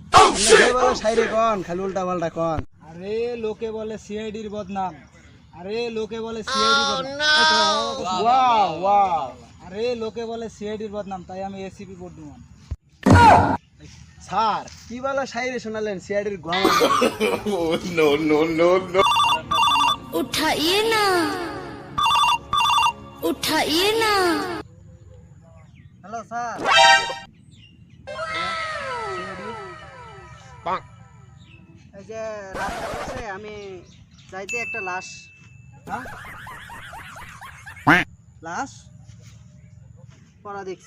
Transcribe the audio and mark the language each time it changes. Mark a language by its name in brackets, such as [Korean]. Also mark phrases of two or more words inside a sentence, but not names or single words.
[Bangla] শায়রি কন, খালি উল্টা পাল্টা কন। আরে লোকে বলে সিআইডির বদনাম, আরে লোকে বলে সিআইডির বদনাম, আরে লোকে বলে সিআইডির বদনাম, তাই আমি এসিপি বর্ধমান। স্যার কি বলে শায়রি শোনালেন সিআইডির গম? [Hindi] उठाइए ना उठाइए ना। [Bangla] হ্যালো স্যার, এই যে রাস্তার পাশে আমি যাইতে একটা লাশ, লাশ পড়া দেখছি।